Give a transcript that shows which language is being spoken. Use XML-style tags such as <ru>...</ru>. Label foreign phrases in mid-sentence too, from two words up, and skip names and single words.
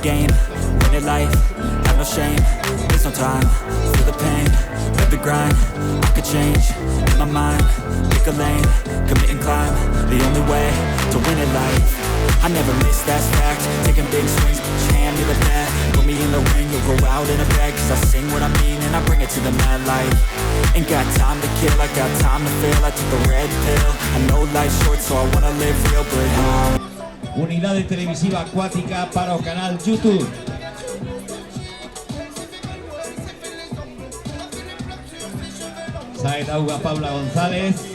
<en>game, win it life, have no shame, waste no time, feel the pain, live the grind, I could change, in my mind, pick a lane, commit and climb, the only way to win it life. I never miss, that's fact, taking big swings, put your hand to the bat, put me in the ring, you'll go out in a bag, cause I sing what I mean and I bring it to the mad light. Ain't got time to kill, I got time to feel, I took the red pill, I know life's short so I wanna live real, but</en> <gl>Unidade televisiva acuática para o canal YouTube. Sae da auga Paula González.</gl>